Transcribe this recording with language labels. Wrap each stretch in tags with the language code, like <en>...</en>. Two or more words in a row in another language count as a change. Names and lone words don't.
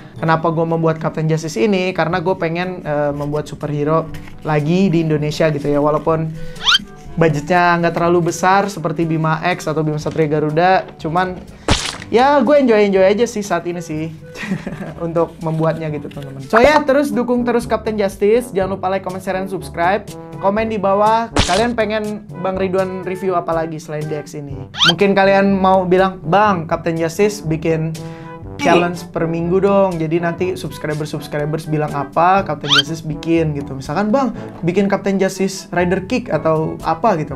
<id>Kenapa gue membuat Captain Justice ini? Karena gue pengen membuat superhero lagi di Indonesia gitu ya. Walaupun budgetnya nggak terlalu besar seperti Bima X atau Bima Satria Garuda, cuman ya gue enjoy aja sih saat ini sih untuk membuatnya gitu teman-teman. So ya, terus dukung terus Captain Justice. Jangan lupa</id> <en>like, comment, share,</en> <id>dan subscribe. Komen di bawah kalian pengen Bang Ridwan review apa lagi selain DX ini. Mungkin kalian mau bilang, Bang, Captain Justice bikin challenge per minggu dong. Jadi nanti subscribers bilang apa, Captain Justice bikin gitu. Misalkan, Bang, bikin Captain Justice Rider Kick atau apa gitu.</id>